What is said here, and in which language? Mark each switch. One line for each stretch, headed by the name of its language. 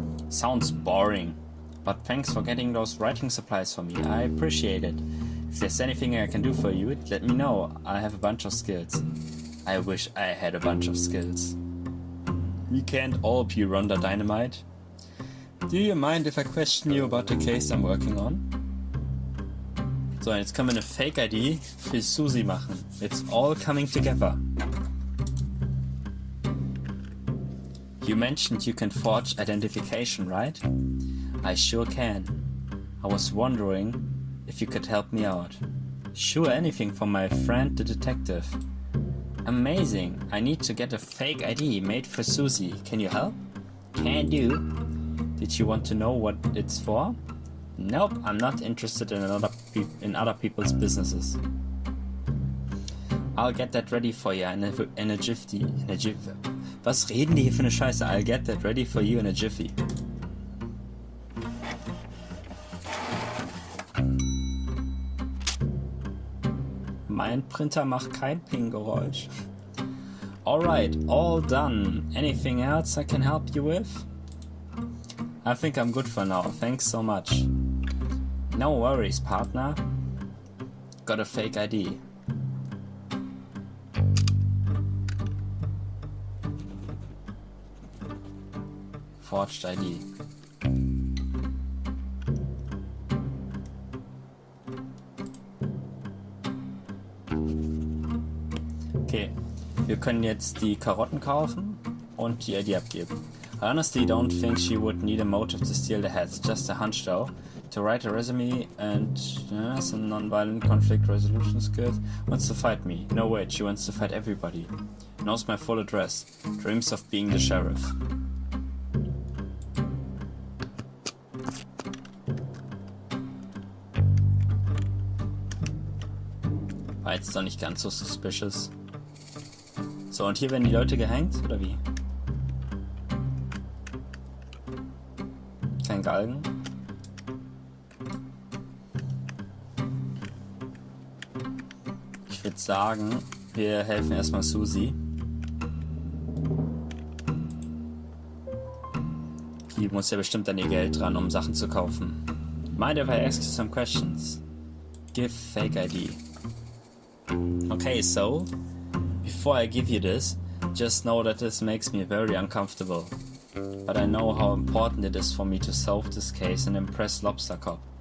English: Sounds boring, but thanks for getting those writing supplies for me. I appreciate it. If there's anything I can do for you, let me know. I have a bunch of skills. I wish I had a bunch of skills. We can't all be Rhonda Dynamite. Do you mind if I question you about the case I'm working on?
German: So, jetzt können wir eine Fake-ID für Susie machen.
English: It's all coming together. You mentioned you can forge identification, right? I sure can. I was wondering if you could help me out. Sure, anything for my friend the detective. Amazing. I need to get a fake ID made for Susie. Can you help? Can do. Did you want to know what it's for? Nope, I'm not interested in other people's businesses. I'll get that ready for you in a jiffy.
German: Was reden die hier für eine Scheiße?
English: I'll get that ready for you in a jiffy.
German: Mein Printer macht kein Ping-Geräusch.
English: Alright, all done. Anything else I can help you with? I think I'm good for now. Thanks so much. No worries, partner. Got a fake ID. Forged ID.
German: Okay, wir können jetzt die Karotten kaufen und die ID abgeben.
English: I honestly don't think she would need a motive to steal the hats, just a hunch though. To write a resume and some non-violent conflict resolution skills. Wants to fight me. No wait, she wants to fight everybody. Knows my full address. Dreams of being the sheriff.
German: War jetzt doch nicht ganz so suspicious. So, und hier werden die Leute gehängt, oder wie? Kein Galgen. Ich würde sagen, wir helfen erstmal Susi. Die muss ja bestimmt an ihr Geld dran, um Sachen zu kaufen.
English: Mind if I ask you some questions? Give fake ID. Okay, so, before I give you this, just know that this makes me very uncomfortable. But I know how important it is for me to solve this case and impress Lobster Cop.